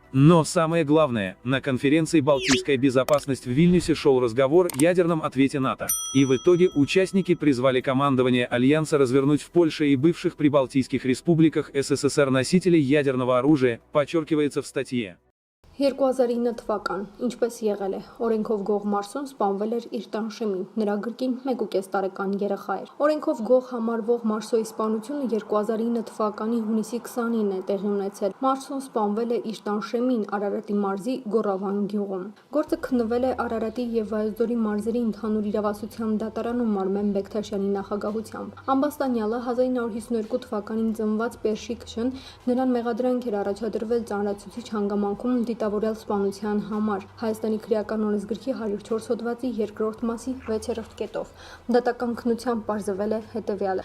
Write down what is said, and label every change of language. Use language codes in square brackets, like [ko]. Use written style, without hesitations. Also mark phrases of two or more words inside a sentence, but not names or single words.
[ru] Но самое главное, на конференции «Балтийская безопасность» в Вильнюсе шел разговор о ядерном ответе НАТО. И в итоге участники призвали командование Альянса развернуть в Польше и бывших прибалтийских республиках СССР носителей ядерного оружия, подчеркивается в статье. [hy] 2009 թվական, ինչպես եղել է, օրենքով գող Մարսոն սպանվել էր իր տանշեմին, նրա գրկին 1.5 տարեկան երեխա էր։ Օրենքով գող համարվող Մարսոյի սպանությունը 2009 թվականի հունիսի 29-ն է տեղի ունեցել։ Մարսոն սպանվել է իր տանշեմին Արարատի մարզի Գորավան գյուղում։ Գործը քննվել է Արարատի եւ Վայոց-Ձորի մարզերի ընդհանուր իրավասության դատարանում Արմեն Բեկթաշյանի նախագահությամբ։ Ամբաստանյալը 1952 թվականին ծնված Պերշիկ Շն նրան մեղադրանք էր առաջադրվել ծանրացուցիչ հանգամանքում դիտավորյալ սպանության համար Հայաստանի քրեական օրենսգրքի 104 հոդվածի 2-րդ մասի 6-րդ կետով։ Դատական քննությամբ պարզվել է հետևյալը.